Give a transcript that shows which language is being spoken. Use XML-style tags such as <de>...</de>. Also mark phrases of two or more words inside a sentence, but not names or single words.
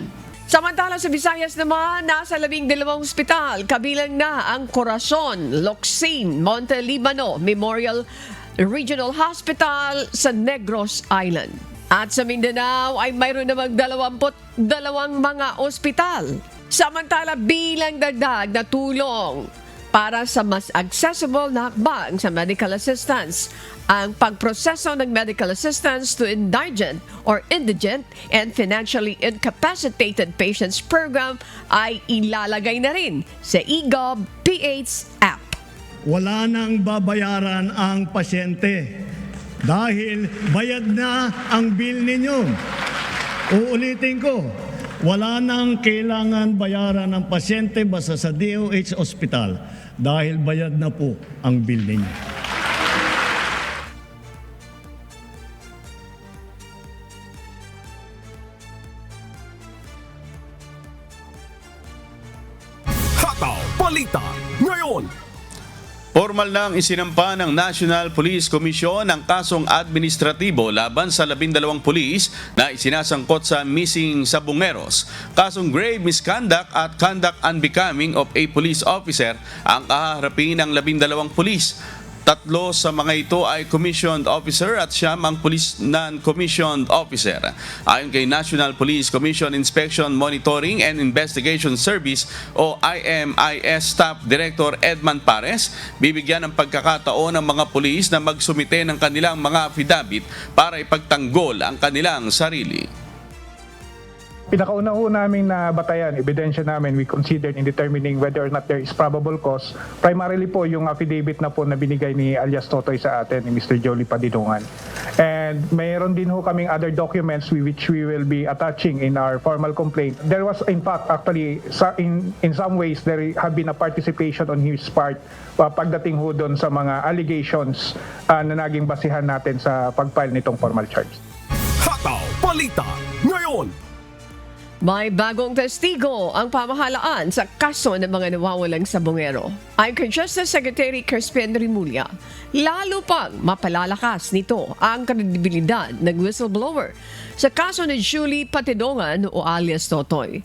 <tl>Samantala sa Visayas naman, nasa 12 ospital, kabilang na ang Corazon, Locsin, Monte Libano Memorial Regional Hospital sa Negros Island. At sa Mindanao ay mayroon namang 22 mga ospital. Samantala bilang dagdag na tulong para sa mas accessible na hakbang sa</tl> <en>medical assistance,</en> <tl>ang pagproseso ng</tl> <en>medical assistance to indigent or indigent and financially incapacitated patients program</en> <tl>ay ilalagay na rin sa eGov.ph app. Wala nang babayaran ang pasyente dahil bayad na ang bill ninyo. Uulitin ko, wala nang kailangan bayaran ng pasyente basta sa DOH Hospital dahil bayad na po ang bill ninyo. Hataw balita ngayon. Formal nang isinampa ng National Police Commission ang kasong administratibo laban sa 12 pulis na isinasangkot sa missing sabungeros. Kasong</tl> <en>grave misconduct</en> <tl>at</tl> <en>conduct unbecoming of a police officer</en> <tl>ang kaharapin ng 12 pulis. Tatlo sa mga ito ay</tl> <en>commissioned officer</en> <tl>at 9 ang</tl> <en>police non-commissioned officer.</en> <tl>Ayon kay National Police Commission Inspection Monitoring and Investigation Service o IMIS Staff Director Edman Pares, bibigyan ng pagkakataon ng mga pulis na magsumite ng kanilang mga affidavit para ipagtanggol ang kanilang sarili. Pinakauna ho namin na batayan, ebidensya namin,</tl> <en>we considered in determining whether or not there is probable cause.</en> <tl>Primarily po yung affidavit na po na binigay ni alias Totoy sa atin, ni Mr.</tl> <en>Jolie Padidungan. And</en> <tl>mayroon din ho kaming</tl> <en>other documents which we will be attaching in our formal complaint. There was in fact actually in some ways there have been a participation on his part</en> <tl>pagdating ho doon sa mga allegations na naging basihan natin sa pag-file nitong</tl> <en>formal charge.</en> <tl>Hataw Balita ngayon. May bagong testigo ang pamahalaan sa kaso ng mga nawawalang sabongero. Ayon kay Justice Secretary Crispin Rimulya, lalo pang mapalalakas nito ang kredibilidad ng whistleblower sa kaso ni Julie Patidongan o alias Totoy.</tl>